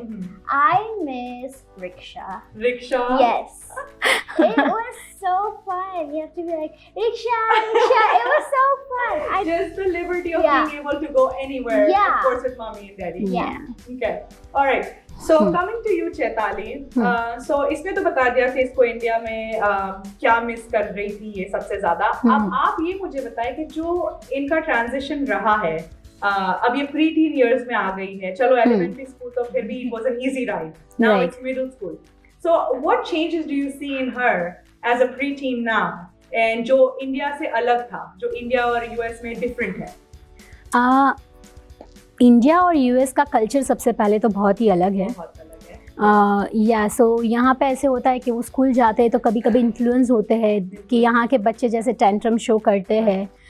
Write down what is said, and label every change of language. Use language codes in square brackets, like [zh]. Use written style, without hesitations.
[en] Mhm. I miss rickshaw. Rickshaw? Yes. It was so fun. You have to be like, rickshaw, rickshaw. It was so fun. Just the liberty of Yeah. being able to go anywhere, Yeah. of course, with mommy and daddy. Yeah. Okay. All right. So coming to you, Chaitali. [hi] So इसने तो बता दिया कि इसको India में क्या miss कर रही थी ये सबसे ज्यादा। अब आप ये मुझे बताएं कि जो इनका ट्रांजिशन रहा है, अब ये प्री टीन इयर्स में आ गई है। चलो एलिमेंट्री स्कूल तो फिर भी [en] It was an easy ride. Now Right. It's middle school. So what changes do you see in her as a preteen now? [hi] And जो इंडिया से अलग था, जो इंडिया और यूएस में डिफरेंट है। इंडिया और यूएस का कल्चर सबसे पहले तो बहुत ही अलग है। बहुत अलग है। सो यहाँ पे ऐसे होता है कि वो स्कूल जाते हैं तो कभी कभी इन्फ्लुएंस होते हैं कि यहाँ के बच्चे जैसे टेंट्रम शो करते हैं।